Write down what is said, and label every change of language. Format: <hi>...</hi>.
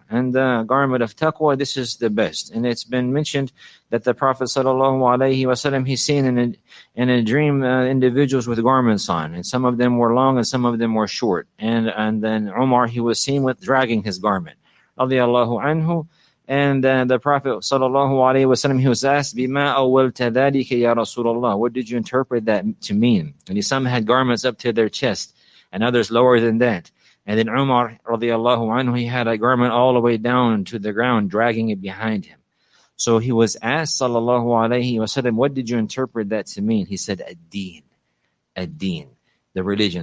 <en>And the garment of taqwa, this is the best. And it's been mentioned that the Prophet ﷺ, he's seen in a dream individuals with garments on, and some of them were long and some of them were short. And then Umar, he was seen with dragging his garment, radiyallahu anhu. And the Prophet ﷺ, he was asked,</en> <ar>بِمَا أَوَّلْتَ ذَلِكَ يَا رَسُولَ اللَّهِ.</ar> <en>What did you interpret that to mean? And some had garments up to their chest, and others lower than that. And then Umar, radiyallahu anhu, he had a garment all the way down to the ground, dragging it behind him. So he was asked, sallallahu alayhi wasallam, what did you interpret that to mean? He said, ad-deen, the religion.</en>